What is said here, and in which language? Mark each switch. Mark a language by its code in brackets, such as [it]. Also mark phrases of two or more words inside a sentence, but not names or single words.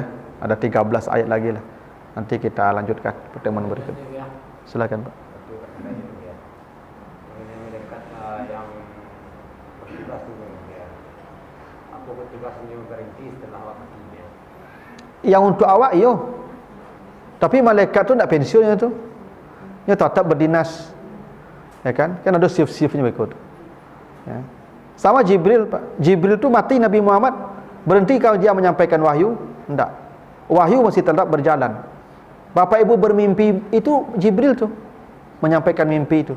[id] Ada 13 ayat lagi lah. Nanti kita lanjutkan pertemuan berikutnya. Silakan, Pak. Yang untuk awak iyo. Tapi malaikat tu nak pensiunnya tu. Dia tetap berdinas. Ya kan? Kan ada shift-shiftnya berikut. Ya. Sama Jibril, Pak. Jibril tu mati Nabi Muhammad, berhenti kalau dia menyampaikan wahyu? Enggak. Wahyu masih tetap berjalan. Bapak Ibu bermimpi itu Jibril tu menyampaikan mimpi itu.